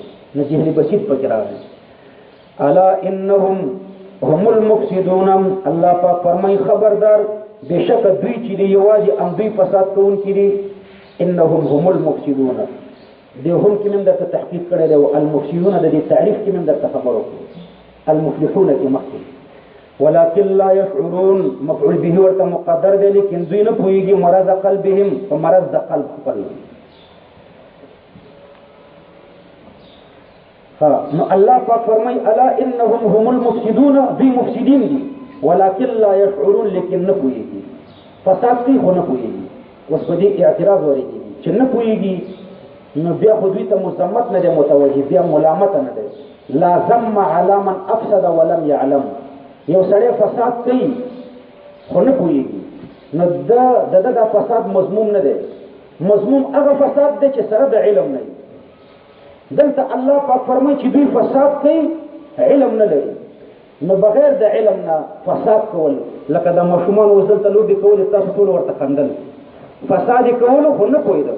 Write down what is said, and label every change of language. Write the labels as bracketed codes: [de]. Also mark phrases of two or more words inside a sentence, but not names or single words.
[ps] نو جهل بسیط پکې راغلی. [ar] الا انهم هم المفسدون. [ps] الله پاک فرمایي خبردار بېشکه دوی چې دی یوازې هم دوی فساد کوونکي دي. [ar] انهم هم المفسدون. [ps] دی هم کې مې درته تحقیق کړی دی او المفسدون د دې تعریف کې مې درته خبر وکړو. المفلحون کې مخکې [ar] ولكن لا يشعرون مفعول به [ps] ورته مقدر دی، لیکن دوی نه پوهېږي [ar] مرض قلبهم [ps] په مرض د قلب خپل. نو الله پاک فرمایي [ar] الا انهم هم المفسدون. [ps] دوی مفسدین دي [ar] ولكن لا يشعرون، [ps] لیکن نه پوهېږي. فساد کوي خو نه پوهېږي. اوس په دې اعتراض ورېږي چې نه پوهېږي، نو بیا خو دوی ته مذمت نه دی متوجه، بیا ملامت نه دی. [ar] لا ذم على من افسد ولم يعلم. [ps] یو سړی فساد کوي خو نه پوهېږي، نو د فساد مضموم نه دی. مضموم هغه فساد دی چې سره د علم نه وي. دلته الله پاک فرمایي چې دوی فساد کوي علم نه لري. نو بغیر د علم نه فساد کول، لکه د ماشومانو اوس دلته لوبې کولې، تاسو ټول ورته خندل، فساد یې کولو خو نه پوهېدل.